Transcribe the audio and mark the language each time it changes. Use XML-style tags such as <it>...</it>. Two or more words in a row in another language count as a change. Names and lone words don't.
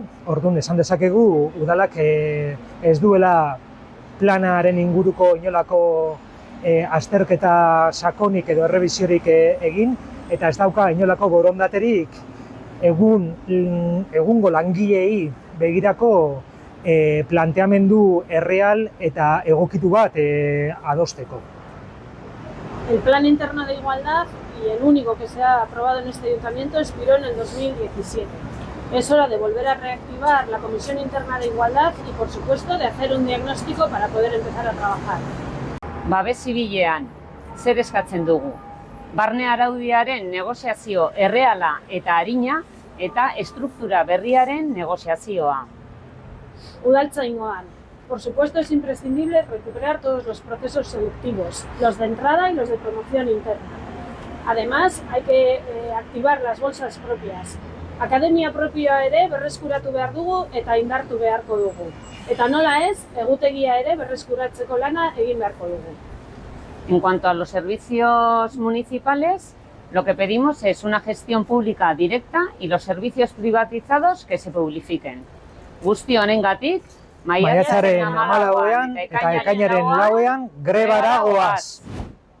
<eu>Orduan esan dezakegu udalak ez duela planaren inguruko inolako azterketa sakonik edo errebisiorik egin, eta ez dauka inolako borondaterik egungo langileei begirako planteamendu erreal eta egokitu bat adosteko.</eu> <es>El Plan Interno de Igualdad y el único que se ha aprobado en este ayuntamiento expiró en el 2017. Es hora de volver a reactivar la Comisión Interna de Igualdad y, por supuesto, de hacer un diagnóstico para poder empezar a trabajar.</es> <eu>Babes zibilean, zer eskatzen dugu? Barne araudiaren negoziazio erreala eta arina eta estruktura berriaren negoziazioa. Udaltzaingoan.</eu> <es>Por supuesto, es imprescindible recuperar todos los procesos selectivos, los de entrada y los de promoción interna. Además, hay que activar las bolsas propias.</es> <eu>Akademia propioa ere berreskuratu behar dugu eta indartu beharko dugu. Eta nola ez, egutegia ere berreskuratzeko lana egin beharko dugu.</eu> <es>En cuanto a los servicios municipales, lo que pedimos es una gestión pública directa y los servicios privatizados que se publifiquen.</es> <eu>Guzti honengatik, Maiatzaren 14 eta ekainaren 4 grebara goaz.</eu>